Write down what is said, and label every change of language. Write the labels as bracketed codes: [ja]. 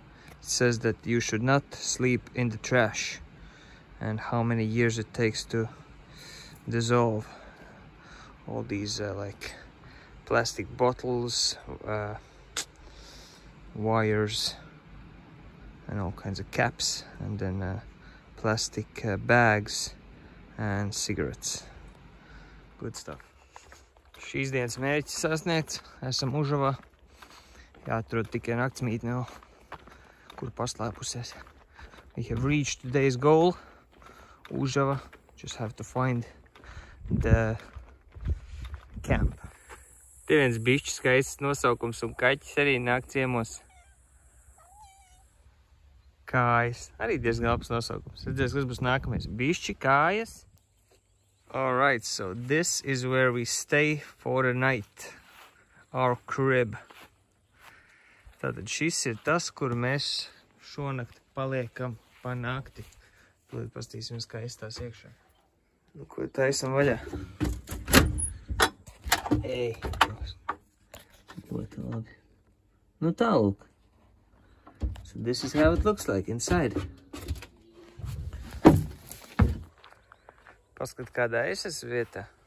[en] It says that you should not sleep in the trash, and how many years it takes to dissolve all these like plastic bottles, wires, and all kinds of caps, and then plastic bags and cigarettes. Good stuff. [lv] Šīs dienas mērķis sasniegts. Esam Užavā. Jāatrod tikai naktsmītne vēl, kur paslēpusies. [en] We have reached today's goal. Užava. Just have to find the camp. [lv] Te viens bišķi skaists nosaukums, un kaķis arī nāk ciemos. Kājas. Arī diezgan labs nosaukums. Redzēs, kas būs nākamais. Bišķi kājas. [en] Alright, so this is where we stay for the night. Our crib. [lv] Tātad šis ir tas, kur mēs šonakt paliekam pa nakti. Tūlīt pastīsimies, kā izstās iekšā. Ko taisam vaļā? Ei, ļoti labi. Tā lūk. [en] So this is how it looks like inside. [lv] Paskat, kādā es esmu vietā.